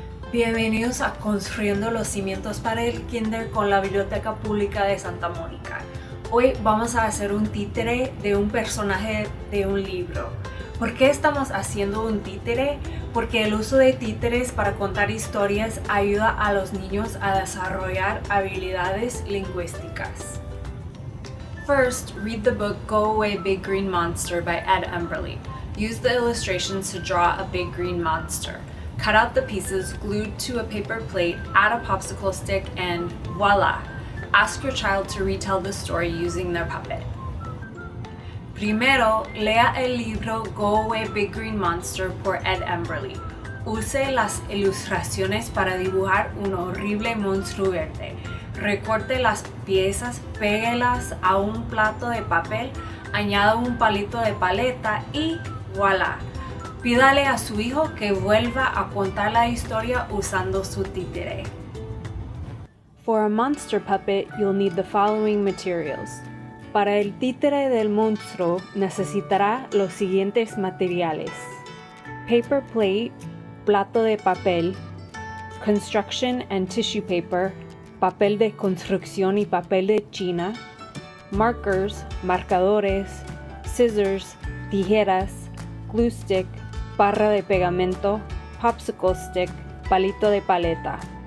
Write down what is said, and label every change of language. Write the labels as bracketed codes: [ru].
[es] Bienvenidos a Construyendo los Cimientos para el Kinder con la Biblioteca Pública de Santa Mónica. Hoy vamos a hacer un títere de un personaje de un libro. ¿Por qué estamos haciendo un títere? Porque el uso de títeres para contar historias ayuda a los niños a desarrollar habilidades lingüísticas. [en] First, read the book Go Away Big Green Monster by Ed Emberly. Use the illustrations to draw a big green monster. Cut out the pieces glued to a paper plate, add a popsicle stick, and voila! Ask your child to retell the story using their puppet. [es] Primero, lea el libro Go Away Big Green Monster por Ed Emberly. Use las ilustraciones para dibujar un horrible monstruo verde. Recorte las piezas, péguelas a un plato de papel, añada un palito de paleta y ¡voilá! Pídale a su hijo que vuelva a contar la historia usando su títere. [en] For a monster puppet, you'll need the following materials. [es] Para el títere del monstruo necesitará los siguientes materiales: [en] paper plate, [es] plato de papel, [en] construction and tissue paper, [es] papel de construcción y papel de China, [en] markers, [es] marcadores, [en] scissors, [es] tijeras, [en] glue stick, [es] barra de pegamento, [en] popsicle stick, [es] palito de paleta.